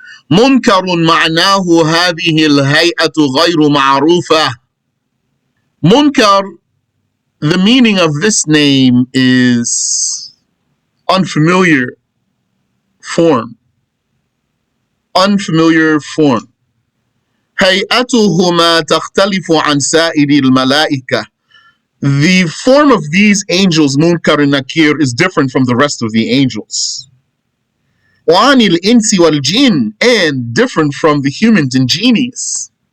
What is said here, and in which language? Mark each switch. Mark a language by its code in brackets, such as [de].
[ar] مُنْكَرٌ مَعْنَاهُ هَذِهِ الْهَيْئَةُ غَيْرُ مَعْرُوفَةٌ. [en] Munkar, the meaning of this name is unfamiliar form. Unfamiliar form. [ar] هيئتهما تختلف عن سائر الملائكة. [en] The form of these angels, Munkar and Nakir, is different from the rest of the angels. [ar] وعن الإنس والجن, [en] and different from the humans and genies.